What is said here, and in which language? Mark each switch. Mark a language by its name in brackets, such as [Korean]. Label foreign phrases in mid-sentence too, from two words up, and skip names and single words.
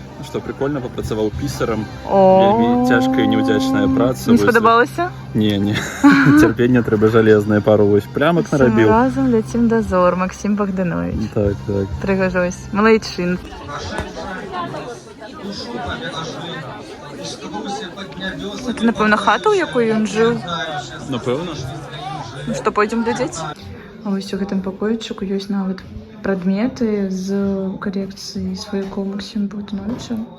[Belarusian] што прикольна, папрацаваў пісарам. О, Вельмі цяжкая і неўдзячная праца. Не Вось. спадабалася? Не. Цярпенне трэба жалезнае, пару вось плямак [Ukrainian] Всім [Belarusian] нарабіў. разом ляцім да зор, Максим Богданович. Так. Пригожусь. Малайчин. [Ukrainian] Це, напевно, хата, у якої він жив. [Belarusian] Напэўна. Ну што, пойдзем глядзець? А вось у гэтым пакоічыку ёсць нават прадметы з калекцыі сваякоў Максіма Богдановича.